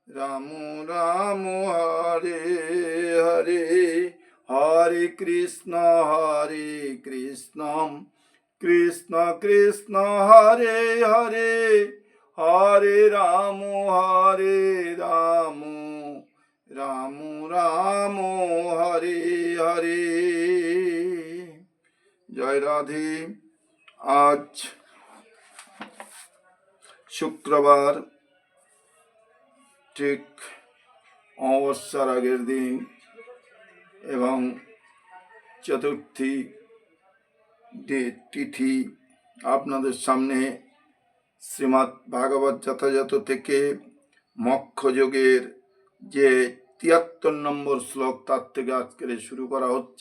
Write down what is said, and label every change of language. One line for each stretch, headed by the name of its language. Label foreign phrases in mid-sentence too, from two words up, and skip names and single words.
Sanskrit: रामो हरे हरे हरे कृष्ण कृष्ण कृष्ण हरे हरे हरे रामो रामो रामो हरे हरे जय राधे
Bangla: আজ শুক্রবার ঠিক অমাবস্যার আগের দিন এবং চতুর্থী তিথি আপনাদের সামনে শ্রীমদ্ ভাগবত যথাযথ থেকে মক্ষযোগের যে ৭৩ নম্বর শ্লোক তার থেকে আজকের শুরু করা হচ্ছে।